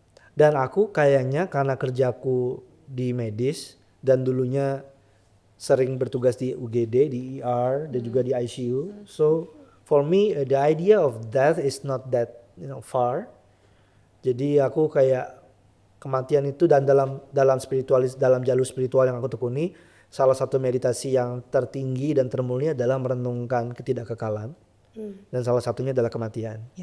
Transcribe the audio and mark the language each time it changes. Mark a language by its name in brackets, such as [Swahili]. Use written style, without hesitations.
[Indonesian] Dan aku kayaknya karena kerjaku di medis dan dulunya sering bertugas di UGD, di ER dan juga di ICU. [English] So for me, the idea of death is not that far. [Indonesian] Jadi aku kayak kematian itu, dan dalam jalur spiritual yang aku tekuni, salah satu meditasi yang tertinggi dan termulia adalah merenungkan ketidakkekalan, dan salah satunya adalah kematian.